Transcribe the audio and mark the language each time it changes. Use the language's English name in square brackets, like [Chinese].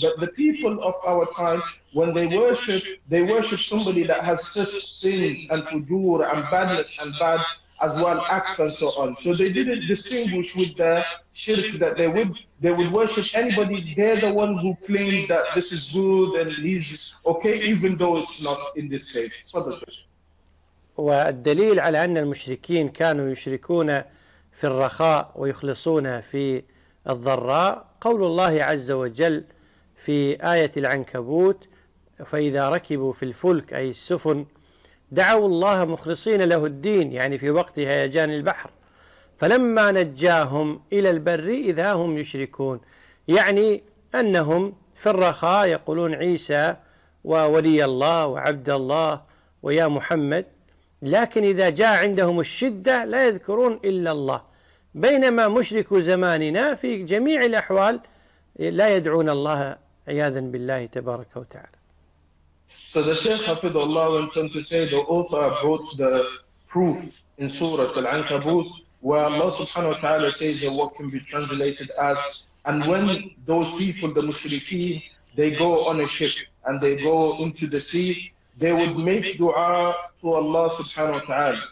[English] But the people of our time, when they worship somebody that has just sins and fujur and badness and bad as well acts and so on. So they didn't distinguish with the shirk that they would worship anybody. They're the one who claims that this is good and he's okay, even though it's not in this case. [Arabic] والدليل على أن المشركين كانوا يشركون في الرخاء ويخلصون في الضراء قول الله عز وجل في آية العنكبوت: فإذا ركبوا في الفلك أي السفن دعوا الله مخلصين له الدين، يعني في وقت هيجان البحر، فلما نجاهم إلى البر إذا هم يشركون، يعني أنهم في الرخاء يقولون عيسى وولي الله وعبد الله ويا محمد، لكن إذا جاء عندهم الشدة لا يذكرون إلا الله، بينما مشرك زماننا في جميع الأحوال لا يدعون الله عياذا بالله تبارك وتعالى. [English] So the Shaykh Hafidhullah went on to say, the author brought the proof in Surah Al-Ankabut, where Allah subhanahu wa ta'ala says that what can be translated as, and when those people, the mushrikeen, they go on a ship and they go into the sea, they would make dua to Allah subhanahu wa ta'ala.